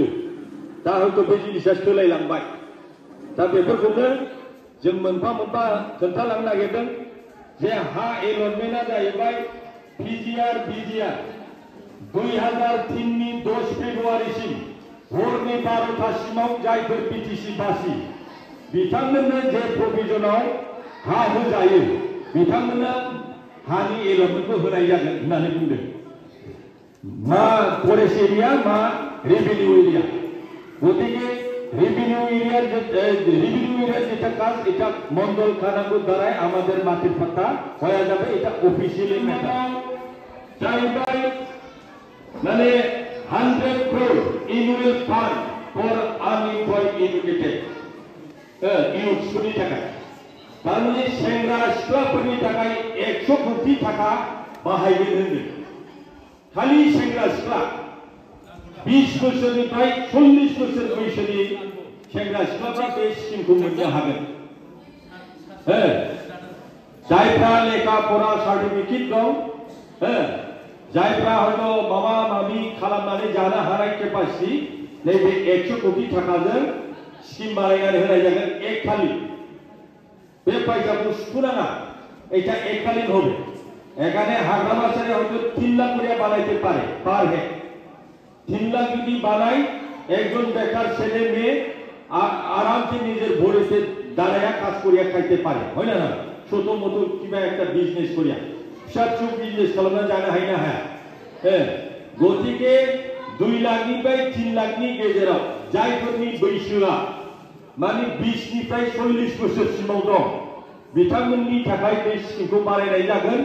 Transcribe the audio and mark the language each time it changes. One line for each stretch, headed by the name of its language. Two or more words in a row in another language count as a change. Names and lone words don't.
Bodo: दा हयथ' बे जिनिसा सोलायलांबाय। दा बेफोरखौनो जों मोनफा मोनफा खोन्थालांनो नागिरदों जे हा एलटमेन्टआ जाहैबाय पिजिआर बिजिआर 2003नि 10 फेब्रुवारिसिम हरनि 12टासिमाव जायफोर बिटिसि बासि बिथांमोननो जे प्रभिजनाव हा होजायो बिथांमोननो हानि एलटमेन्टखौ होनाय जागोन होननानै बुंदों। मा
English: forest area
Bodo: मा
English: revenue area.
Bangla: गतिके
English: revenue area
Bangla: যেটা কাজ এটা মন্ডল খানাঙ্গোর দ্বারাই আমাদের মাটির পাট্টা হয়ে যাবে। এটা অফিসিয়ালি ম্যাটার যাইবাই মানে
English: 100 crore annual fund for unemployed educated
Bodo: इउथसफोरनि थाखाय। तारमाने सेंग्रा सिख्लाफोरनि थाखाय 100 कोटी टाका बाहायगोन होनदों। खालि सेंग्रा सिख्ला 20 बोसोरनिफ्राय 40 बोसोर बैसोनि सेंग्रा सिख्लाफ्रा बे स्किमखौ मोननो हागोन। जायफ्रा लेखा फरा सार्टिफिकेट दं, जायफ्रा हयथ' माबा माबि खालामनानै जानो हानाय केपासिटी, नैबे 100 कोटी टाकाजों स्किम बानायनानै होनाय जागोन। एकखालि बे
Bangla: পয়সাকে সুনানা এটা এককালীন হবে। এখানে হাগ্রামাচারে হয়তো 3 লাখ করে বানাইতে পারে পার হেড। 3 লাখ যদি বানাই একজন বেকার ছেলে মেয়ে আরামসে নিজের ভোরেতে দাঁড়ায়া কাজ করিয়া খাইতে পারে, হয় না? ছোট মতো কিবা একটা বিজনেস করিয়া
Bodo: फिसा फिसौ बिजनेस खालामना जानो हायो ना हाया? गतिके 2 लाखनिफ्राय 3 लाखनि गेजेराव जायफोरनि बैसोआ माने 20 निफ्राय 40 बोसोरसिमाव दं बिथांमोननि थाखाय बे स्किमखौ बानायनाय जागोन।